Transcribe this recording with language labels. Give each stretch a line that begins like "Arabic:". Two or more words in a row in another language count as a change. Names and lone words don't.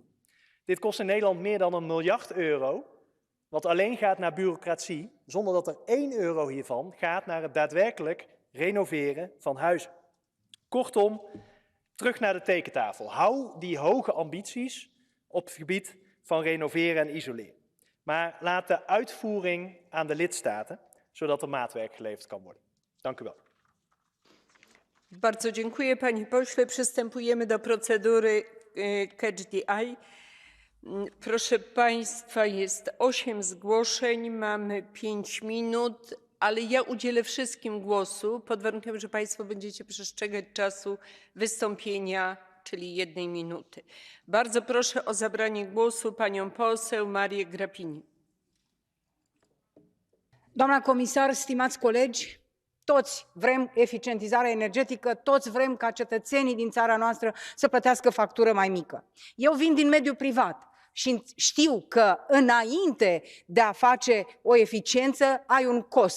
Dutch: Dit kost in Nederland meer dan €1 miljard, wat alleen gaat naar bureaucratie, zonder dat er €1 hiervan gaat naar het daadwerkelijk renoveren van huizen. Kortom, terug naar de tekentafel. Hou die hoge ambities op het gebied van renoveren en isoleren. Maar laat de uitvoering aan de lidstaten, zodat er maatwerk geleverd kan worden. Dank u wel.
Polish: Bardzo dziękuję panie pośle. Przystępujemy do procedury Catch the Eye. Proszę państwa, jest 8 zgłoszeń, mamy 5 minut, ale ja udzielę wszystkim głosu pod warunkiem, że państwo będziecie przestrzegać czasu wystąpienia, czyli 1 minuty. Bardzo proszę o zabranie głosu panią poseł Marię Grapini.
Romanian: Doamna comisar, stimați colegi, toți vrem eficientizare energetică, toți vrem ca cetățenii din țara noastră să plătească factură mai mică. Eu vin din mediul privat și știu că înainte de a face o eficiență ai un cost.